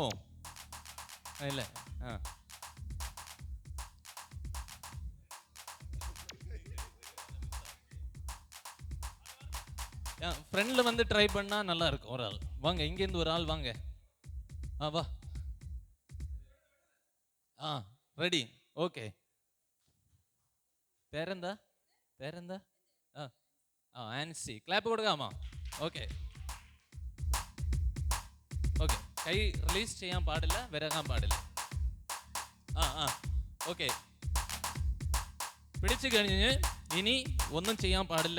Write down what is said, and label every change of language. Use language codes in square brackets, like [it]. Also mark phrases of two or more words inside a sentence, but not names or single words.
[ta] இல்ல, ஃப்ரெண்ட்ல வந்து ட்ரை பண்ணா நல்லா இருக்கும். ஒரு ஆள் வாங்க, இங்க இருந்து ஒரு ஆள் வாங்க. வா. ரெடி. ஓகே, [ml] പേരെന്താ? ആൻസി. ക്ലാപ്പ് കൊടുക്കാമോ? ഓക്കെ ഓക്കെ, കൈ റിലീസ് ചെയ്യാൻ പാടില്ല, വിരകാൻ പാടില്ല. ഓക്കെ, പിടിച്ചു കഴിഞ്ഞ് ഇനി ഒന്നും ചെയ്യാൻ പാടില്ല.